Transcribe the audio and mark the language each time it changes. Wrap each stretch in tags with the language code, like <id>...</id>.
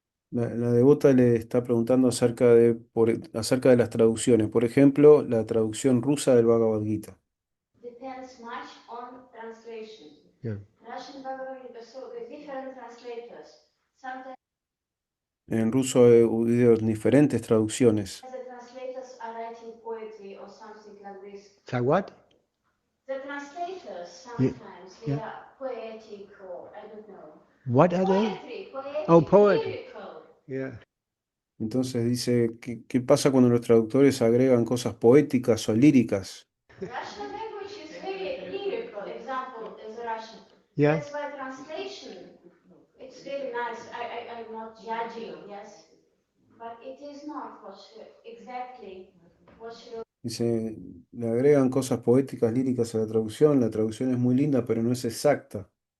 <es>La devota le está preguntando acerca de las traducciones. Por ejemplo, la traducción rusa del Bhagavad Gita.</es> <en>Depends much on translation. Yeah. Russian Bhagavad Gita, so the different translators. Sometimes</en> <es>En ruso he oído diferentes traducciones.</es> <en>the translators are writing poetry or something like this. So what? The translators Yeah, sometimes they yeah. are poetic or I don't know. What are they? Poetry, Oh, poetry. lyrical. Yeah.</en> <es>Entonces dice, ¿qué pasa cuando los traductores agregan cosas poéticas o líricas?</es> <en>Russian language is very lyrical. Example is Russian. Yeah. That's why translation, it's very nice. I'm not judging, yes, but it is not exactly what should.</en> <es>Dice, le agregan cosas poéticas, líricas a la traducción es muy linda, pero no es exacta.</es>